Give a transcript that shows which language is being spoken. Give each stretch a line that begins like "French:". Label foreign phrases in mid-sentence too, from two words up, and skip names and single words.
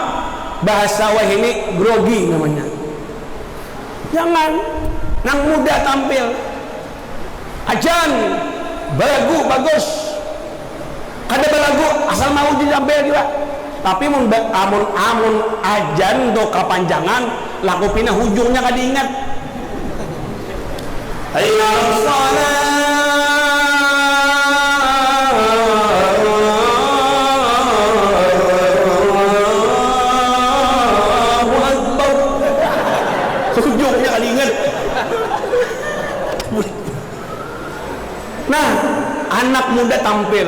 Banjar: Bahasa wah ini grogi namanya. Jangan nang muda tampil. Ajan belagu bagus, kada belagu asal mau diambil juga. Tapi amun ajan do kapanjangan laku pindah hujungnya kada ingat.
Arabic: Hayya shalah.
Banjar: Hujungnya kada ingat. Nah, anak muda tampil.